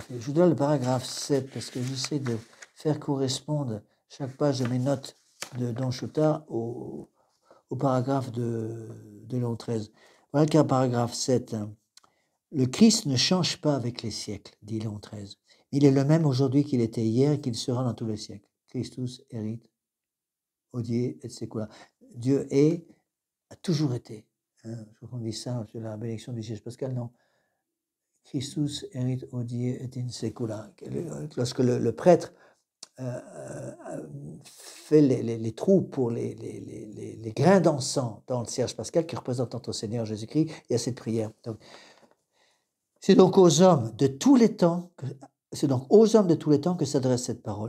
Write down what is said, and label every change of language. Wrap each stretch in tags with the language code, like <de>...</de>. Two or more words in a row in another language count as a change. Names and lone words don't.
<fr>Je vous donne le paragraphe 7 parce que j'essaie de faire correspondre chaque page de mes notes de Don Chotard au paragraphe de Léon XIII. Voilà qu'un paragraphe 7. Le Christ ne change pas avec les siècles, dit Léon XIII. Il est le même aujourd'hui qu'il était hier et qu'il sera dans tous les siècles.</fr> <la>Christus erit, hodie et secula.</la> <fr>Dieu a toujours été. Je crois qu'on dit ça sur la bénédiction du siège pascal, non.</fr> <la>Christus erit, hodie et in secula.</la> <fr>Lorsque le prêtre fait les trous pour les grains d'encens dans le cierge pascal qui représente notre Seigneur Jésus-Christ, il y a cette prière. C'est donc aux hommes de tous les temps que s'adresse cette parole.</fr>